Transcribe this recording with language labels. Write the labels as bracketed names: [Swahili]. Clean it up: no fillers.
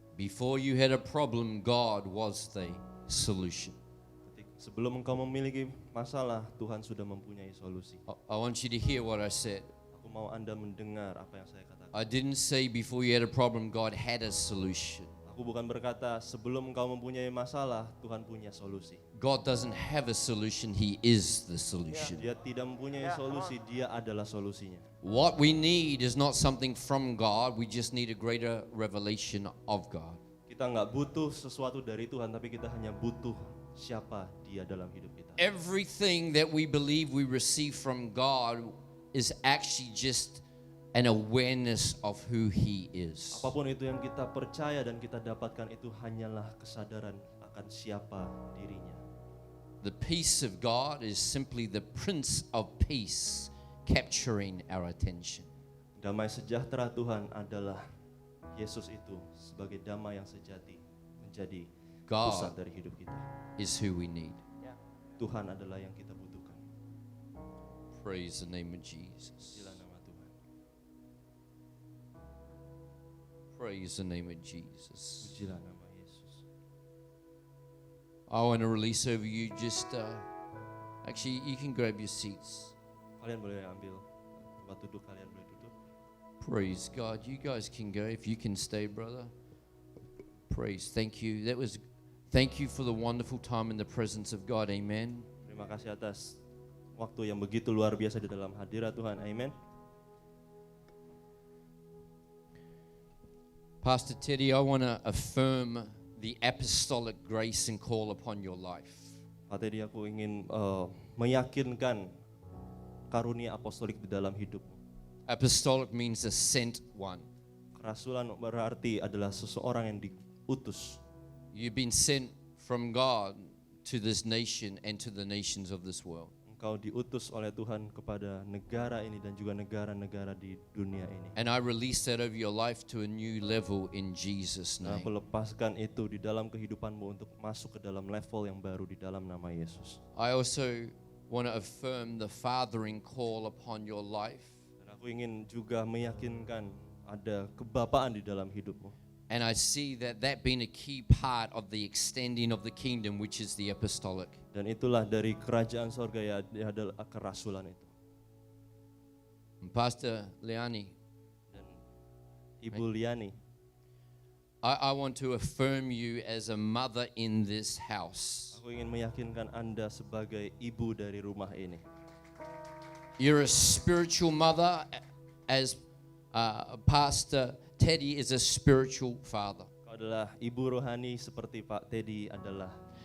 [English] Before you had a problem, God was the solution. [Indonesian] Sebelum engkau memiliki masalah, Tuhan sudah mempunyai solusi. [English] I want you to hear what I said. [Indonesian] Aku mau Anda mendengar apa yang saya katakan. [English] I didn't say before you had a problem, God had a solution. [Indonesian] Aku bukan berkata sebelum engkau mempunyai masalah, Tuhan punya solusi. [English] God doesn't have a solution, He is the solution. [Indonesian] Dia tidak mempunyai solusi, Dia adalah solusinya. [English] What we need is not something from God, we just need a greater revelation of God. [Indonesian] Kita nggak butuh sesuatu dari Tuhan, tapi kita hanya butuh siapa Dia dalam hidup kita. [English] Everything that we believe we receive from God is actually just an awareness of who He is. [Indonesian] Apapun itu yang kita percaya dan kita dapatkan itu hanyalah kesadaran akan siapa dirinya. [English] The peace of God is simply the Prince of Peace capturing our attention. [Indonesian] Damai sejahtera Tuhan adalah Yesus itu sebagai damai yang sejati menjadi pusat [English] God [Indonesian] dari hidup kita. [English] is who we need. [Indonesian] Tuhan adalah yang kita butuhkan. [English] Praise the name of Jesus. [Indonesian] Pujilah nama Tuhan. [English] Praise the name of Jesus. [Indonesian] Pujilah nama Yesus. [English] I want to release over you just, actually, you can grab your seats. [Indonesian] Kalian boleh ambil tempat duduk, kalian boleh duduk. [English] Praise God. You guys can go if you can stay, brother. Praise. Thank you. Thank you for the wonderful time in the presence of God. Amen. [Indonesian] Terima kasih atas waktu yang begitu luar biasa di dalam hadirat Tuhan. Amen. [English] Pastor Teddy, I want to affirm the apostolic grace and call upon your life. [Indonesian] Pak Teddy, aku ingin meyakinkan karunia apostolik di dalam hidupmu. [English] Apostolic means a sent one. [Indonesian] Kerasulan berarti adalah seseorang yang diutus. [English] You've been sent from God to this nation and to the nations of this world. [Indonesian] Engkau diutus oleh Tuhan kepada negara ini dan juga negara-negara di dunia ini. [English] And I release that over your life to a new level in Jesus' [Indonesian] Dan aku [English] name. [Indonesian] lepaskan itu di dalam kehidupanmu untuk masuk ke dalam level yang baru di dalam nama Yesus. [English] I also want to affirm the fathering call upon your life. [Indonesian] Dan aku ingin juga meyakinkan ada kebapaan di dalam hidupmu. [English] And I see that being a key part of the extending of the kingdom, which is the apostolic. [Indonesian] Dan itulah dari kerajaan sorga ya adalah kerasulan itu. [English] And Pastor Leani, [Indonesian] Dan Ibu Liani, [English] I want to affirm you as a mother in this house. [Indonesian] aku ingin meyakinkan Anda sebagai ibu dari rumah ini. [English] You're a spiritual mother, as Pastor Teddy is a spiritual father. [Indonesian] Kau adalah ibu rohani seperti Pak Teddy adalah.